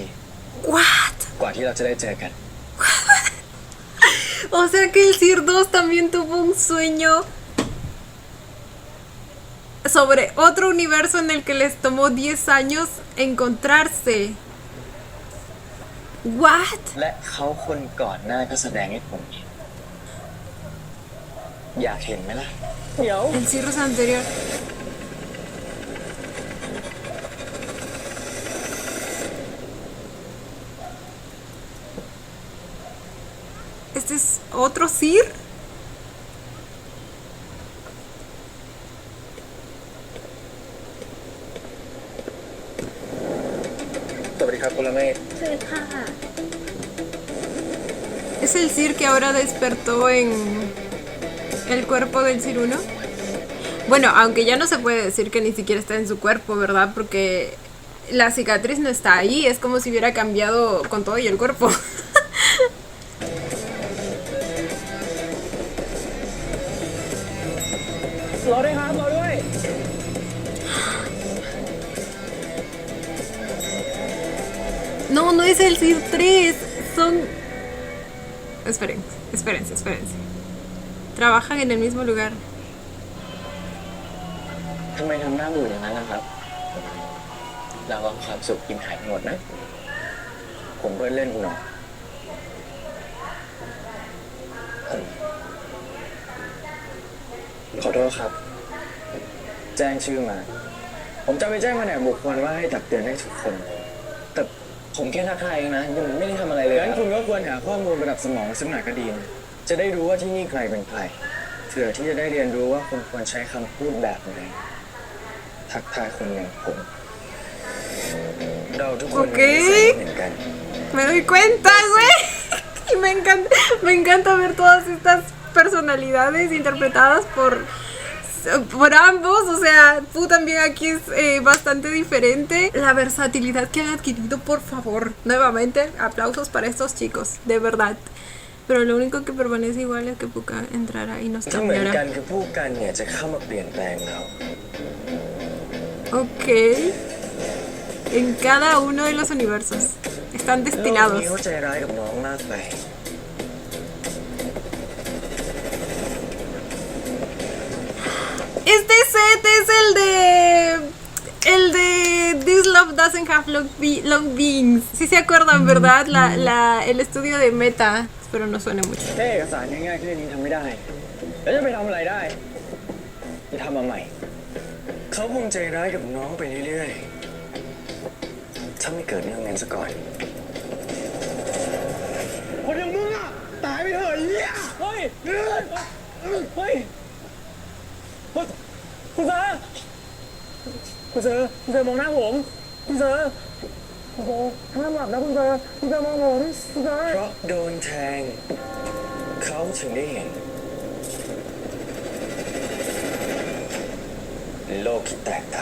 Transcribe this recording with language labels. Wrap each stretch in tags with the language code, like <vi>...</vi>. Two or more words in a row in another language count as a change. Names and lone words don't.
<en>What?</en> <th>กว่าที่เราจะได้เจอกัน</th> <es>O sea que el Sir 2 también tuvo un sueño sobre otro universo en el que les tomó 10 años encontrarse.</es> <en>What?</en> <th>และเขาคนก่อนหน้าก็แสดงให้ผมเห็นอยากเห็นไหมล่ะ เดี๋ยว</th> <es>El Cirrus anterior. ¿Este es otro Sir?</es> <th>สวัสดีครับคุณละเมฆ เชิญค่ะ</th> <es>¿Es el Sir que ahora despertó en el cuerpo del Sir 1? Bueno, aunque ya no se puede decir que ni siquiera está en su cuerpo, ¿verdad? Porque la cicatriz no está ahí, es como si hubiera cambiado con todo y el cuerpo. No, no es el Sir 3, son... Espérense. Trabajan en el mismo lugar.</es> <th>ทำไมทำหน้าบูดอย่างนั้นล่ะครับ เราเอาความสุขกินหายหมดนะ ผมเพื่อนเล่นคุณหรอขอโทษครับ แจ้ง ชื่อมา ผมจะไปแจ้งแผนกบุคคลว่าให้ตักเตือนให้ทุกคน แต่ผมแค่ทักทายเองนะยังไม่ได้ทำอะไรเลยงั้นคุณก็ควรหาข้อมูลประดับสมองสักหน่อยก็ดีนะจะได้รู้ว่าที่นี่ใครเป็นใครเผื่อที่จะได้เรียนรู้ว่าคุณควรใช้คำพูดแบบไหนทักทายคนอย่างผมเราทุกคนมีนิสัยเหมือนกัน</th> <es>Me doy cuenta, güey. Y me encanta ver todas estas personas personalidades interpretadas por ambos, o sea, Pu también aquí es bastante diferente. La versatilidad que han adquirido, por favor, nuevamente, aplausos para estos chicos, de verdad. Pero lo único que permanece igual es que Puka entrara y nos</es> <th>ที่เหมือนกัน</th> <es>cambiara.</es> <th>คือผู้กันเนี่ยจะเข้ามาเปลี่ยนแปลงเรา</th> <es>Ok. En cada uno de los universos. Están</es> <th>โลก</th> <es>destinados.</es> <th>นี้เขาใจร้ายกับน้องมากไป</th> <es>Este set es el de This Love Doesn't Have Long Beans. Si se acuerdan, ¿verdad? El estudio de Meta. Espero no suene mucho.</es> <th>แค่เอกสารง่ายๆแค่นี้ทำไม่ได้ แล้วจะไปทำอะไรได้จะทำมาใหม่ เขาคงใจร้ายกับน้องไปเรื่อยๆถ้าไม่เกิดเรื่องนั้นซะก่อน คนอย่างมึงอ่ะตายไปเถอะเหี้ยเฮ้ยเฮ้ยคุณเซอร์คุณเซอร์มองหน้าผมคุณเซอร์โอ้โหห้ามหลับนะคุณเซอร์มองผมคุณเซอร์เพราะโดนแทงเขาถึงได้เห็นโลกที่แตกต่าง</th>